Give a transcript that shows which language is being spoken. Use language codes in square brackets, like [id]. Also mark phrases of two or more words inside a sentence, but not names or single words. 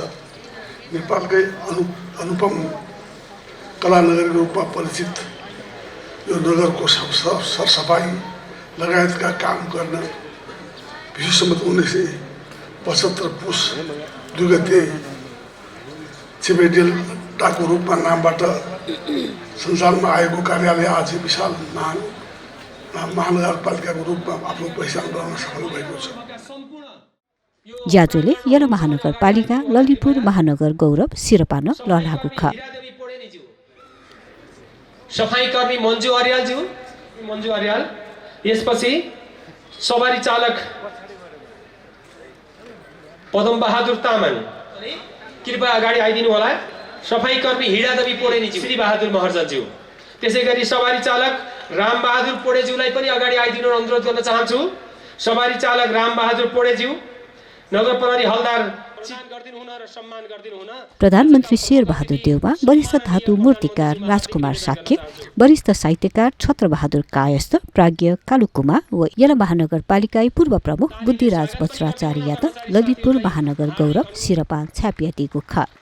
[ne] नेपालकै अनुपम कला नगरको रूपमा परिचित यो नगरको सरसफाई लगायतका काम गर्न विशेषतः 1975 पुस 2 गते छिमेडेल टाको रूपमा नामबाट संसारमा आएको कार्यालय आज विशाल महानगरपालिकाको रूपमा आफ्नो पहिचान बनाउन सफल भएको छ। [new] ज्याजोले यलो महानगरपालिका ललितपुर महानगर गौरव सिरपान ललागु ख [ne] सफाई कर्मी मन्जु अर्याल यसपछि सवारी चालक पदम बहादुर तामाङ कृपया अगाडि आइदिनु होला। सफाई कर्मी हिडादेवी पोडेनीज्यू श्री बहादुर महर्जनज्यू त्यसैगरी सवारी चालक राम बहादुर पोडेज्यूलाई पनि अगाडि आइदिनु अनुरोध गर्न चाहन्छु। सवारी चालक राम बहादुर पोडेज्यू नगर प्रहरी हलदार प्रधानमन्त्री शेरबहादुर देउबा वरिष्ठ धातु मूर्तिकार राजकुमार साक्य वरिष्ठ साहित्यकार छत्रबहादुर कायस्थ प्राज्ञ कालुकुमा व यलो महानगरपालिका पूर्व प्रमुख बुद्धिराज वज्राचार्य ललितपुर महानगर गौरव [new] सिरपा छ्यापियाती गुखा